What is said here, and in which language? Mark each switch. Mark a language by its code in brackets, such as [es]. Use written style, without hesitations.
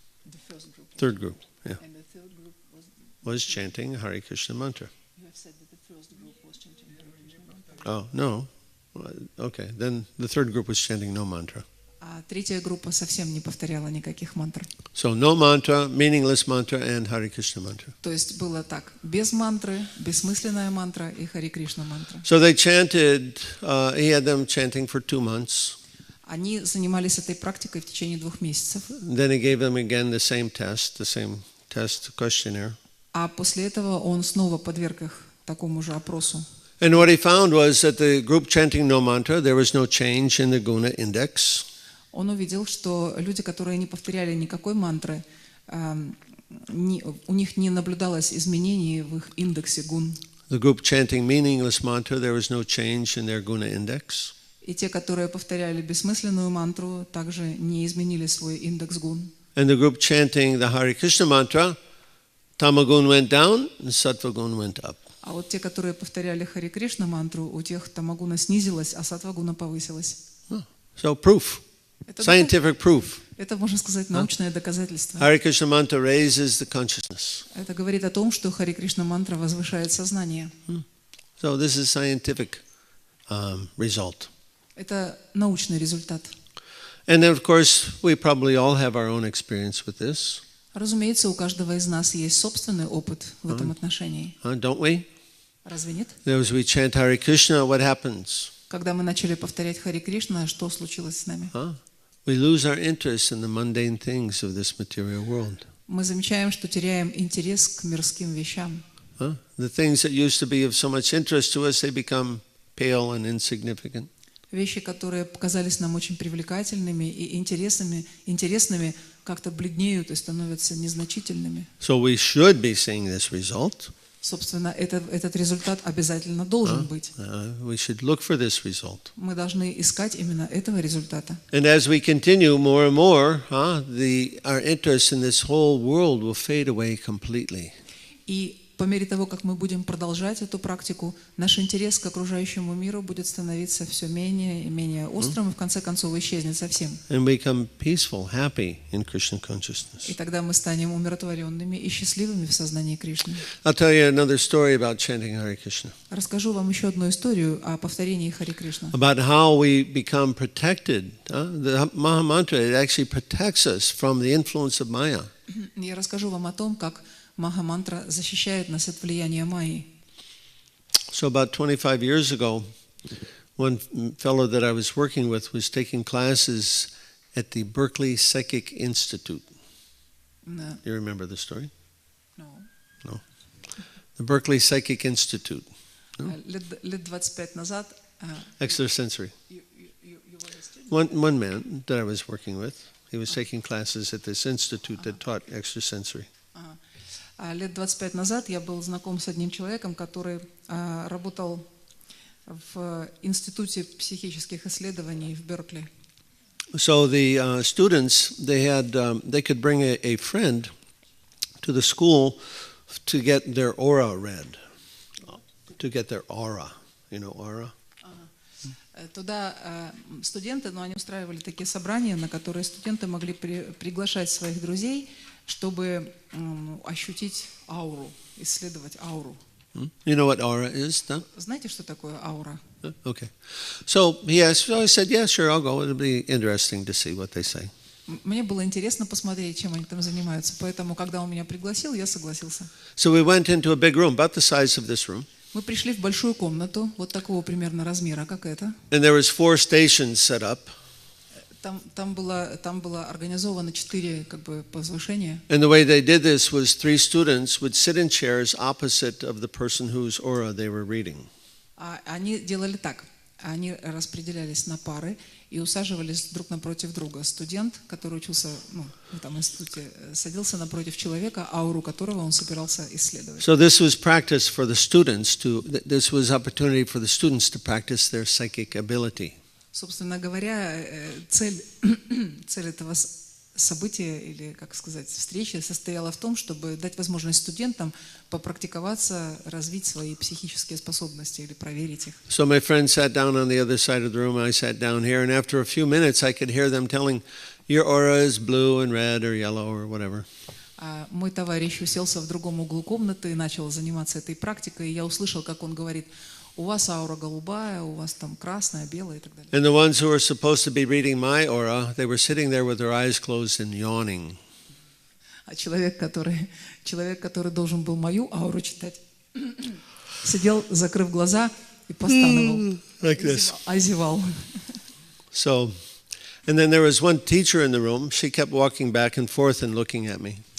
[en] The first group. Third group, yeah. And the third group was chanting Hare Krishna mantra. You have said that the first group was chanting Hare Krishna mantra. Oh, no. Okay, then the third group was chanting no mantra. [ru] А третья группа совсем не повторяла никаких мантр. [en] So no mantra, meaningless mantra, and Hare Krishna mantra. [ru] То есть было так: без мантры, бессмысленная мантра и Хари Кришна мантра. [en] So they chanted. He had them chanting for 2 months. [ru] Они занимались этой практикой в течение 2 месяцев. [en] Then he gave them again the same test questionnaire. [ru] А после этого он снова подверг их такому же опросу. [en] And what he found was that the group chanting no mantra, there was no change in the guna index. [ru] Он увидел, что люди, которые не повторяли никакой мантры, у них не наблюдалось изменений в их индексе гун. [en] The group chanting meaningless mantra, there was no change in their guna index. [ru] И те, которые повторяли бессмысленную мантру, также не изменили свой индекс гун. [en] And the group chanting the Hare Krishna mantra, tamagun went down and sattvagun went up. [ru] А вот те, которые повторяли Хари Кришна мантру, у тех тамагуна снизилась, а саттвагуна повысилась. [en] So proof. Scientific proof. [ru] Это, можно сказать, научное доказательство. [en] Hare Krishna mantra raises the consciousness. [ru] Это говорит о том, что Хари Кришна мантра возвышает сознание. [en] So this is scientific result. [ru] Это научный результат. [en] And then, of course, we probably all have our own experience with this. [ru] Разумеется, у каждого из нас есть собственный опыт в этом отношении. [en] Don't we? [ru] Разве нет? [en] As we chant Hare Krishna, what happens? [ru] Когда мы начали повторять Хари Кришна, что случилось с нами? [en] We lose our interest in the mundane things of this material world. [ru] Мы замечаем, что теряем интерес к мирским вещам. [en] The things that used to be of so much interest to us, they become pale and insignificant. [ru] Вещи, которые показались нам очень привлекательными и интересными, как-то бледнеют и становятся незначительными. [en] So we should be seeing this result. [ru] Собственно, этот результат обязательно должен быть. [en] We should look for this result. [ru] Мы должны искать именно этого результата. [en] And as we continue more and more, our interest in this whole world will fade away completely. [ru] И по мере того, как мы будем продолжать эту практику, наш интерес к окружающему миру будет становиться все менее и менее острым, и в конце концов исчезнет совсем. [en] And become peaceful, happy in Krishna consciousness. [ru] И тогда мы станем умиротворенными и счастливыми в сознании Кришны. [en] I'll tell you another story about chanting Hare Krishna. [ru] Расскажу вам еще одну историю о повторении Хари Кришна. [en] About how we become protected. The Maha Mantra, it actually protects us from the influence of Maya. [ru] Я расскажу вам о том, как Маха-мантра защищает нас от влияния Майи. [en] So about 25 years ago, one fellow that I was working with was taking classes at the Berkeley Psychic Institute. You remember the story? No. The Berkeley Psychic Institute. [ru] Лет 25 назад. [en] Extrasensory. You were one man that I was working with. He was taking classes at this institute that taught extrasensory. [ru] Лет 25 назад я был знаком с одним человеком, который работал в Институте психических исследований в Беркли. [en] So the students, they could bring a friend to the school to get their aura read, to get their aura, you know, aura. [ru] Туда студенты, но они устраивали такие собрания, на которые студенты могли приглашать своих друзей, чтобы ощутить ауру, исследовать ауру. [en] You know what aura is, [ru] да? Знаете, что такое аура? [en] Okay. So he asked, so I said, yeah, sure, I'll go. It'll be interesting to see what they say. [ru] Мне было интересно посмотреть, чем они там занимаются, поэтому, когда он меня пригласил, я согласился. [en] So we went into a big room, about the size of this room. [ru] Мы пришли в большую комнату, вот такого примерно размера, как эта. [en] And there was 4 stations set up. [ru] Там было организовано 4 как бы возвышения. [en] And the way they did this was 3 students would sit in chairs opposite of the person whose aura they were reading. [ru] Они делали так. Они распределялись на пары и усаживались друг напротив друга. Студент, который учился в этом институте, садился напротив человека, ауру которого он собирался исследовать. [en] So this was practice for the students this was opportunity for the students to practice their psychic ability. [ru] Собственно говоря, цель этого события или, как сказать, встречи состояла в том, чтобы дать возможность студентам попрактиковаться, развить свои психические способности или проверить их. [en] So my friend sat down on the other side of the room, I sat down here, and after a few minutes I could hear them telling, your aura is blue and red or yellow or whatever. [ru] Мой товарищ уселся в другом углу комнаты и начал заниматься этой практикой, и я услышал, как он говорит: у вас аура голубая, у вас там красная, белая и так далее. [en] And the ones who were supposed to be reading my aura, they were sitting there with their eyes closed and yawning. [ru] А человек, который должен был мою ауру читать, сидел, закрыв глаза и постановал, [en] Like this. [ru] озевал. [en] So, and then there was one teacher in the room. She kept walking back and forth and looking at me.